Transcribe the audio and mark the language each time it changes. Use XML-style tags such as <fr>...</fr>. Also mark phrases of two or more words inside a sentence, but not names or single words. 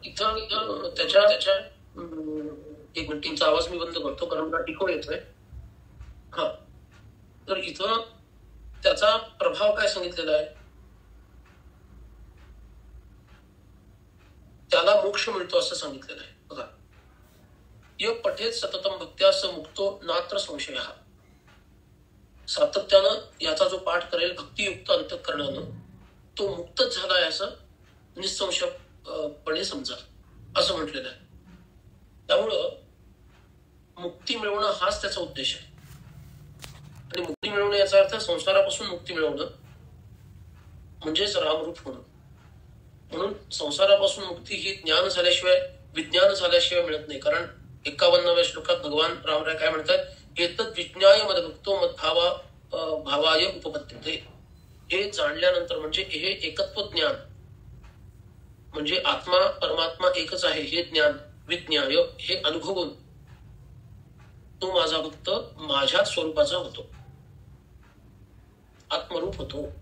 <mr>इथं त्याच्या एक मिनिटचा आवाज मी बंद करतो कारण मला टिको येतोय. हा, तर इथं त्याचा प्रभाव काय सांगितलेला आहे? त्याला मोक्ष मिळतो असं सांगितलेलं आहे. बघा,</mr> <sa>य पठेत सततम भक्त्या स मुक्तो नात्र संशय.</sa> <mr>सातत्यानं याचा जो पाठ करेल भक्तियुक्त अंतःकरणानं तो मुक्तच झालाय असं निसंशयपणे समजा असं म्हटलेलं आहे. त्यामुळं मुक्ती मिळवणं हाच त्याचा उद्देश आहे. आणि मुक्ती मिळवणं याचा अर्थ संसारापासून मुक्ती मिळवणं म्हणजेच रामरूप होणं. म्हणून संसारापासून मुक्ती ही ज्ञान झाल्याशिवाय, विज्ञान झाल्याशिवाय मिळत नाही. कारण 51व्या श्लोकात भगवान रामराय काय म्हणतात?</mr> <sa>एतद विज्ञाय मदभक्तो भावाय उपपद्यते.</sa> <mr>हे जाणल्यानंतर म्हणजे हे एकत्व ज्ञान म्हणजे आत्मा परमात्मा एकच आहे हे ज्ञान, विज्ञाय हे अनुभवून तो माझा भक्त माझ्या स्वरूपाचा होतो, आत्मरूप होतो.</mr>